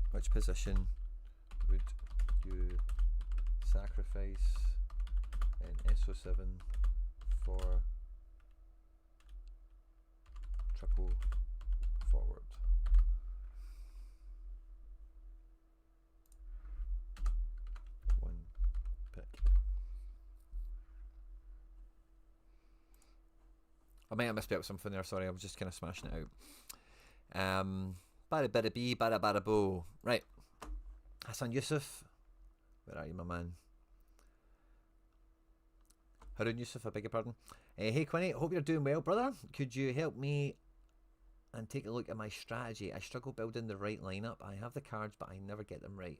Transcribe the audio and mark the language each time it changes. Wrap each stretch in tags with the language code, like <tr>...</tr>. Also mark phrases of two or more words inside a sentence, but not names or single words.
<en>Which position would you sacrifice in SO7 for triple forward? One pick. I might have misspelled something there, sorry, I was just kind of smashing it out. Bada bada bee, bada bada bo. Right. Hassan Yusuf. Where are you, my man? Harun Yusuf, I beg your pardon. Hey Quinny, hope you're doing well, brother. Could you help me and take a look at my strategy? I struggle building the right lineup. I have the cards, but I never get them right.</en>